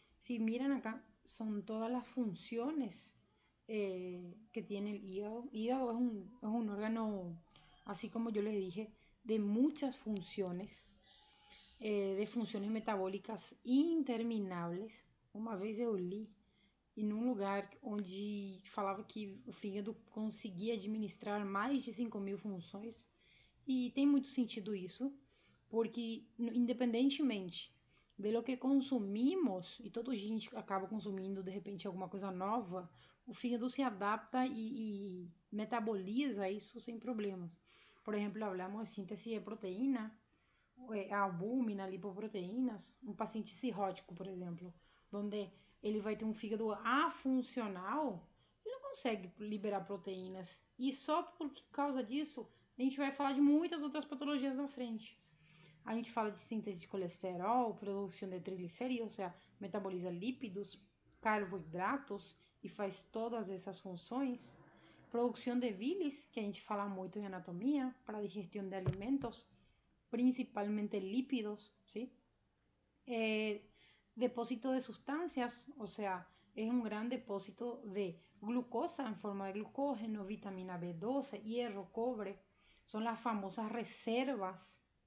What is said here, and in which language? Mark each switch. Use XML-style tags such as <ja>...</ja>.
<es>Si miran acá, son todas las funciones que tiene el hígado. Hígado es un órgano, así como yo les dije, de muchas funciones, de funciones metabólicas interminables.</es> <pt>Uma vez eu li em um lugar onde falava que o fígado conseguia administrar mais de 5.000 funções, e tem muito sentido isso, porque independentemente</pt> <es>de lo que consumimos,</es> <pt>e todo dia a gente acaba consumindo de repente alguma coisa nova, o fígado se adapta e metaboliza isso sem problemas. Por exemplo,</pt> <es>hablamos de</es> <pt>síntese de proteína, a albúmina, lipoproteínas, um paciente cirrótico, por exemplo, onde ele vai ter um fígado afuncional, ele não consegue liberar proteínas. E só por causa disso, a gente vai falar de muitas outras patologias na frente. A gente fala de síntese de colesterol, produção de triglicerídeos, ou seja, metaboliza lípidos, carboidratos e faz todas essas funções. Produção de bilis, que a gente fala muito em anatomia, para a digestão de alimentos, principalmente lípidos, ¿sí?</pt> <es>Depósito de sustancias, o sea, es un gran depósito de glucosa en forma de glucógeno, vitamina B12, hierro, cobre, son las famosas reservas.</es>